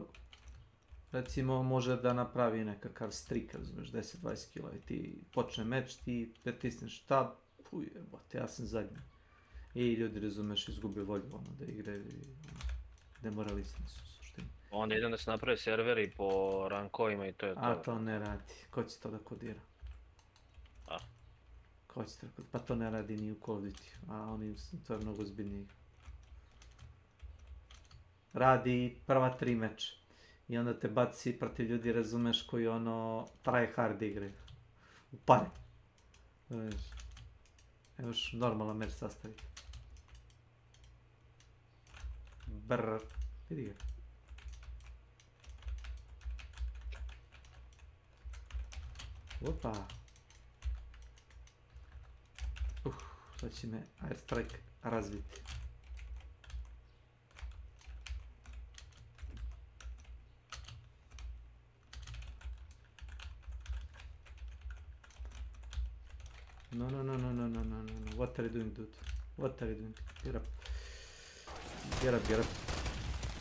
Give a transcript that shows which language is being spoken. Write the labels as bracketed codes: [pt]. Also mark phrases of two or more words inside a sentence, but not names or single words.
[sr] Recimo može da napravi nekakav strik, razumeš, 10-20 kila i ti počne meč, ti pritisneš tab, jebote, ja sam zadnji. I ljudi, razumeš, izgube volju da igraju i demoralisani su u suštini. Onda idem da se naprave serveri po rankovima i to je to. A to ne radi, ko će to da kodira? Ko će to da kodira? Pa to ne radi ni u Call of Duty, a to je mnogo zbiljnije. Radi prva 3 meča. I onda te baci protiv ljudi, razumeš, koji [en] try hard [sr] igre. U pare. Evo još normalan meč sastaviti. Brrr. Vidi ga. Opa. Sad će me airstrike razviti. [en] No. What are you doing, dude? What are you doing? Get up. Get up.